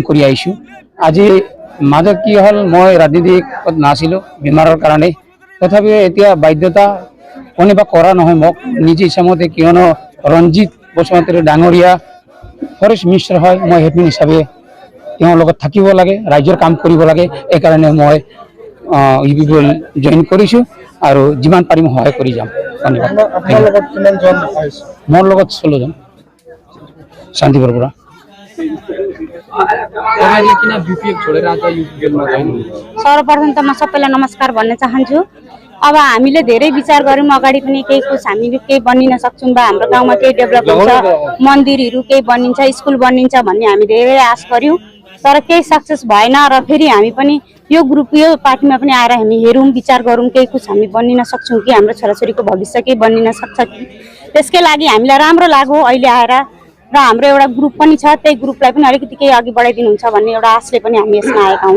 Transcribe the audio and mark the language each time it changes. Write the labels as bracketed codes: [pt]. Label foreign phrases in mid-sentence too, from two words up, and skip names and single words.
[as] কৰি আহিছো আজি মাজত কি হল মই ৰাজনীতিত নাছিলো বেমাৰৰ কাৰণে তথাপিও এতিয়া বাধ্যতা কোনোবা কৰা নহয় মোক নিজে ইচ্ছামতে কিয়নো ৰঞ্জিত বসুমতাৰী ডাঙৰীয়া [en] forest minister [as] হয় মই এডমিন হিচাপে তেওঁৰ লগত থাকিব লাগে ৰাজ্যৰ কাম কৰিব লাগে এই কাৰণে মই ইউপিপিএল জয়েন কৰিছো আৰু যিমান পাৰিম সহায় কৰি যাম আপোনাৰ লগত কিমান জন আহিছে মোৰ লগত 16 জন শান্তিপুৰৰ পৰা [ne] सर्वप्रथम त म सबैलाई नमस्कार भन्न चाहन्छु अब हामीले धेरै विचार गर्यौं अगाडि पनि केही कुछ हामीले केही बनिन सक्छौं बा हाम्रो गाउँमा केही डेभलप हुन्छ मन्दिरहरू केही बनिन्छ स्कुल बनिन्छ भन्ने हामी धेरै आश गर्यौं तर केही सक्सेस भएन र फेरि हामी पनि यो ग्रुप यो पार्टीमा पनि आएर हामी हेरौं विचार गरौं केही कुछ हामी बनिन सक्छौं कि हाम्रो छोराछोरीको भविष्य केही बनिन सक्छ कि त्यसकै लागि हामीलाई राम्रो लाग्यो अहिले आएर र हाम्रो एउटा ग्रुप पनि छ त्यही ग्रुपलाई पनि अलिकति केही अघि बढाइदिनुहुन्छ भन्ने एउटा आशले पनि हामी यसमा आएका हौं